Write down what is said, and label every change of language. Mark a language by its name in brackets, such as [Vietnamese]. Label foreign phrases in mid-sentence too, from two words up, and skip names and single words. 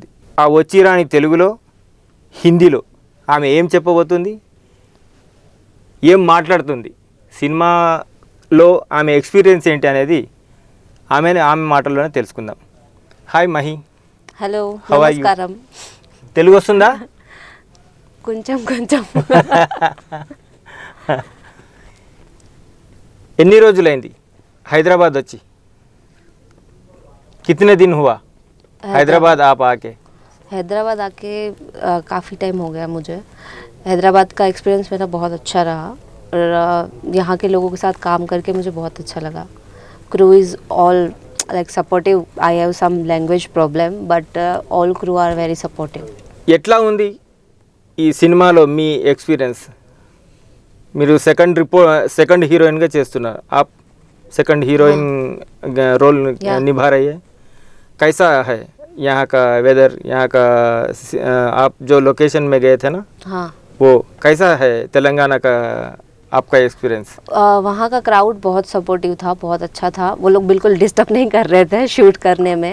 [Telugu] ఆ వచ్చిరాని తెలుగులో హిందీలో ఆమె ఏం చెప్పబోతుంది, ఏం మాట్లాడుతుంది, సినిమాలో ఆమె ఎక్స్పీరియన్స్ ఏంటి అనేది ఆమె మాటల్లోనే తెలుసుకుందాం. హాయ్ మహి. హలో, నమస్కారం. తెలుగు వస్తుందా? కొంచెం కొంచెం. ఎన్ని రోజులైంది హైదరాబాద్ వచ్చి? [Hindi] कितने दिन हुआ हैदराबाद आप आके? हैदराबाद आके काफ़ी टाइम हो गया मुझे. हैदराबाद का एक्सपीरियंस मेरा बहुत अच्छा रहा और यहाँ के लोगों के साथ काम करके मुझे बहुत अच्छा लगा. [English] crew is all like supportive. I have some language problem but all crew are very supportive. [Telugu] ఎట్లా ఉంది ఈ సినిమాలో మీ ఎక్స్పీరియన్స్? మీరు [English] second heroine [Telugu] చేస్తున్నారు. [Hindi] आप [English] second heroine role [Hindi] निभा रही है. कैसा है यहाँ का वेदर, यहाँ का आप जो लोकेशन में गए थे ना, हाँ, वो कैसा है तेलंगाना का आपका एक्सपीरियंस? वहाँ का क्राउड बहुत सपोर्टिव था, बहुत अच्छा था. वो लोग बिल्कुल डिस्टर्ब नहीं कर रहे थे शूट करने में.